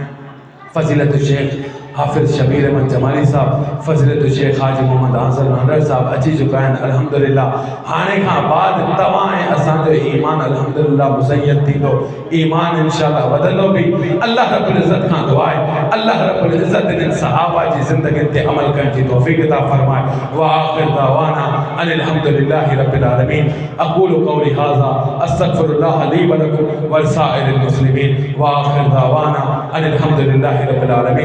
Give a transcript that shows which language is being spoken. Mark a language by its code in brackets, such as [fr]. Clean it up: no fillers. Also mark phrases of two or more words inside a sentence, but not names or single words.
[sd] फ़ज़ीलत शेख हाफ़िज़ शबीर अहमद जमाली साहब, फ़ज़ीलत शेख हाजी मोहम्मद आज़र नांदर साहब अची चुका आहिनि अल्हम्दुलिल्लाह। हाणे खां बाद तव्हां ऐं असांजो ईमान अल्हम्दुलिल्लाह मुज़य्यद थींदो, ईमान इंशाअल्लाह वधंदो बि। [ar] الله رب العزة [sd] खां दुआ आहे, [ar] الله رب العزة [sd] इन्हनि सहाबा जी ज़िंदगियुनि ते अमल करण जी तौफ़ीक़ अता फ़रमाए। [ar] وآخر دعوانا أن الحمد لله رب العالمين. أقول قولي هذا أستغفر الله لي ولكم ولسائر المسلمين. وآخر دعوانا أن الحمد لله رب العالمين.